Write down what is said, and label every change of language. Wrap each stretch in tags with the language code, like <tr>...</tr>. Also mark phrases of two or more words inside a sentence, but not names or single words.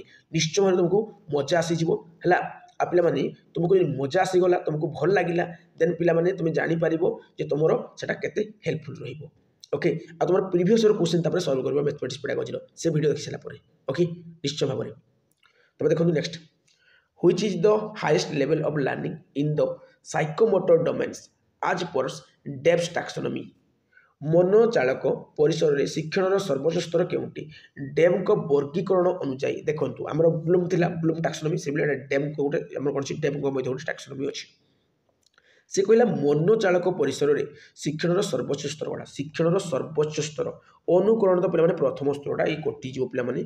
<or>ନିଶ୍ଚୟ ଭାବରେ ତୁମକୁ ମଜା ଆସିଯିବ ହେଲା। ଆଉ ପିଲାମାନେ ତୁମକୁ ଯଦି ମଜା ଆସିଗଲା, ତୁମକୁ ଭଲ ଲାଗିଲା, ଦେନ୍ ପିଲାମାନେ ତୁମେ ଜାଣିପାରିବ ଯେ ତୁମର ସେଟା କେତେ ହେଲ୍ପଫୁଲ୍ ରହିବ। ଓକେ, ଆଉ ତୁମର</or> <en>previous year question</en> <or>ତାପରେ ସଲ୍ଭ କରିବ</or> <en>mathematics pedagogy</en> <or>ସେ ଭିଡ଼ିଓ ଦେଖି ସାରିଲା ପରେ। ଓକେ, ନିଶ୍ଚୟ ଭାବରେ। ତାପରେ ଦେଖନ୍ତୁ ନେକ୍ସଟ,</or> <en>which is the highest level of learning in the psychomotor domains as per Debs taxonomy।</en> <or>ମନୋଚାଳକ ପରିସରରେ ଶିକ୍ଷଣର ସର୍ବୋଚ୍ଚ ସ୍ତର କେଉଁଠି? ଡେବ୍ଙ୍କ ବର୍ଗୀକରଣ ଅନୁଯାୟୀ ଦେଖନ୍ତୁ ଆମର ବ୍ଲୁମ୍ ଥିଲା, ବ୍ଲୁମ୍ ଟାକ୍ସୋନମି, ସେଭଳି ଡେବ୍ଙ୍କ ଗୋଟେ ଆମର କ'ଣ ଅଛି, ଡେବ୍ଙ୍କ ମଧ୍ୟ ଗୋଟେ ଟାକ୍ସୋନମି ଅଛି। ସେ କହିଲା ମନୋଚାଳକ ପରିସରରେ ଶିକ୍ଷଣର ସର୍ବୋଚ୍ଚ ସ୍ତର ଗୁଡ଼ା, ଶିକ୍ଷଣର ସର୍ବୋଚ୍ଚ ସ୍ତର ଅନୁକରଣ ତ ପିଲାମାନେ ପ୍ରଥମ ସ୍ତରଟା ଏଇ କଟିଯିବ ପିଲାମାନେ।</or>